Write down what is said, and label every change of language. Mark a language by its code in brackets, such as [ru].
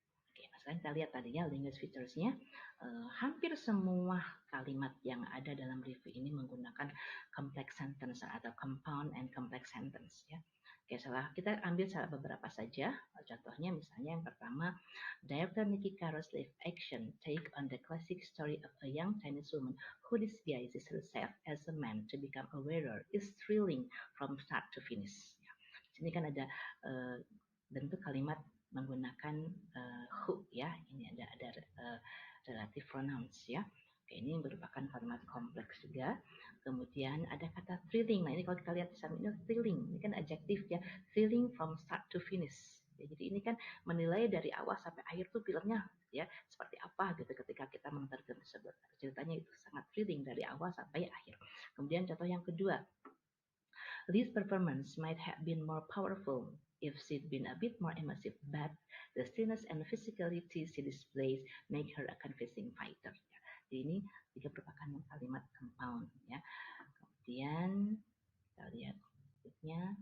[id] Oke, sekarang kita lihat tadi ya language features-nya. Hampir semua kalimat yang ada dalam review ini menggunakan complex sentence atau compound and complex sentence, ya. Oke, kita ambil beberapa saja. Contohnya misalnya yang pertama, [en] director Nicky Caro's live action take on the classic story of a young Chinese woman who disguises herself as a man to become a wearer is thrilling from start to finish. [id] Ya. Di sini kan ada bentuk kalimat menggunakan who, ya. Ini ada relative pronouns, ya. Oke, ini merupakan kalimat kompleks juga. Kemudian ada kata thrilling. Nah, ini kalau kita lihat di samping ini thrilling, ini kan adjektif, ya, [en] thrilling from start to finish. [id] Ya, jadi ini kan menilai dari awal sampai akhir tuh filmnya, ya, seperti apa gitu ketika kita menonton film tersebut. Ceritanya itu sangat thrilling dari awal sampai akhir. Kemudian contoh yang kedua, [en] this performance might have been more powerful if she'd been a bit more immersive, but the stillness and physicality she displays make her a convincing fighter. [id] Jadi ini juga merupakan kalimat compound, ya. Kemudian kita lihat berikutnya.